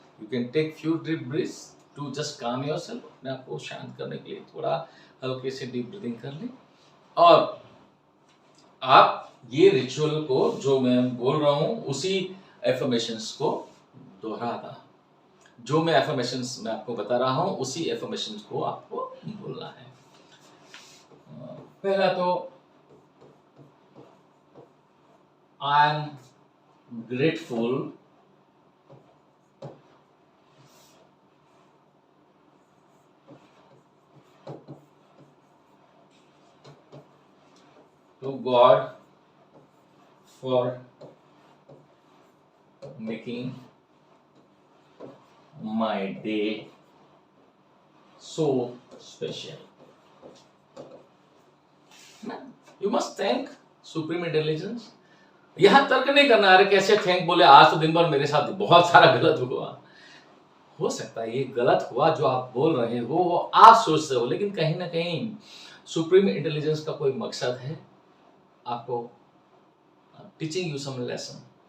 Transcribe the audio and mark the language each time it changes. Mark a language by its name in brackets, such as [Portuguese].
[English] you can take few deep breaths to just calm yourself, [Hindi] अपने आप को शांत करने के लिए थोड़ा हल्के से डीप ब्रीदिंग कर लें, और आप ये रिचुअल को जो मैं बोल रहा हूँ उसी एफर्मेशंस को दोहराता, जो मैं एफर्मेशंस मैं आपको बता रहा हूँ उसी एफर्मेशंस को आपको बोलना है। पहला तो [English] I am grateful to God for making my day so special. You must thank Supreme Intelligence. [Hindi] यहाँ तर्क नहीं करना, अरे कैसे थैंक बोले, आज तो दिन भर मेरे साथ बहुत सारा गलत हुआ। हो सकता है ये गलत हुआ जो आप बोल रहे हो वो आप सोचते हो, लेकिन कहीं ना कहीं सुप्रीम इंटेलिजेंस का कोई मकसद है आपको [English] Teaching you some lesson.